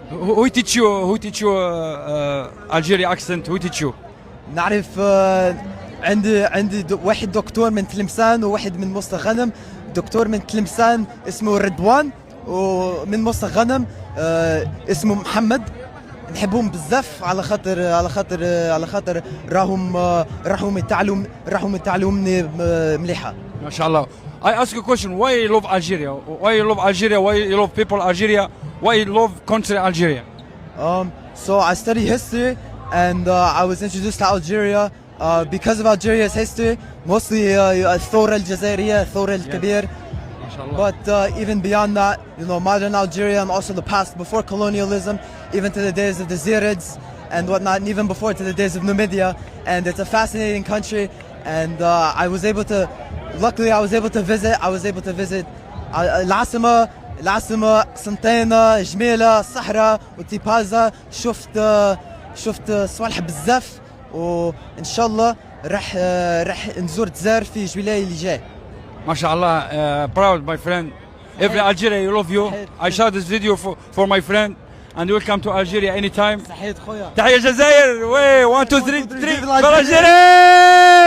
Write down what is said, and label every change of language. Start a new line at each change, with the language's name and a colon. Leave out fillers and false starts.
English: Who teach you Algeria accent? Who teach you?
Arabic: نعرف عندي واحد دكتور من تلمسان وواحد من مصر غنم. دكتور من تلمسان اسمه رضوان، ومن مصر غنم اسمه محمد. نحبهم بزاف على خاطر راهم يتعلموني مليحه. ما شاء الله.
English: I ask you a question. Why you love Algeria? Why you love Algeria? Why you love people Algeria? Why you love country Algeria? So I study history and I was introduced to Algeria because of Algeria's history, mostly
Arabic: الثورة الجزائرية، الثورة الكبير. ما شاء الله.
English: But even beyond that, modern Algeria and also the past before colonialism, even to the days of the Zirids and whatnot, and even before to the days of Numidia. And it's a fascinating country, and luckily I was able to visit العاصمة قسنطينة، جميلة، الصحراء وتيبازا.
Arabic: شفت صوالح بزاف، وان شاء الله راح نزور الجزائر في جويلية اللي جاي. ما شاء الله.
English: Proud my friend. Every Algeria you love you. I share this video for my friend and welcome to Algeria anytime.
Arabic: صحيت خويا. تحية الجزائر. 1 2 3 3 Algeria.